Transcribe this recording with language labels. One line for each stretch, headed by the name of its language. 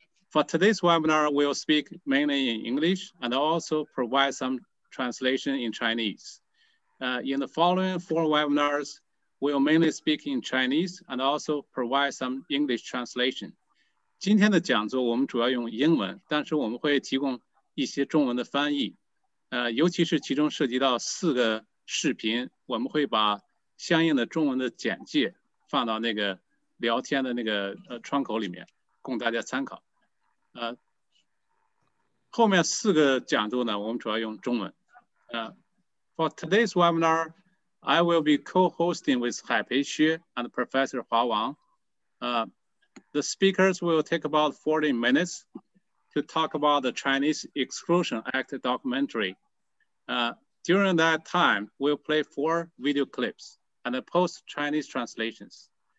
English: For today's webinar, we'll speak mainly in English and also provide some translation in Chinese. In the following 4 webinars, we'll mainly speak in Chinese and also provide some English translation.
Chinese: 今天的讲座我们主要用英文，但是我们会提供一些中文的翻译。尤其是其中涉及到4个视频，我们会把相应的中文的简介放到那个聊天的那个窗口里面，供大家参考。后面4个讲座呢，我们主要用中文。
English: For today's webinar, I will be co-hosting with Haipei Xue and Professor Hua Wang. The speakers will take about 40 minutes to talk about the Chinese Exclusion Act documentary. During that time, we'll play 4 video clips and post Chinese translations.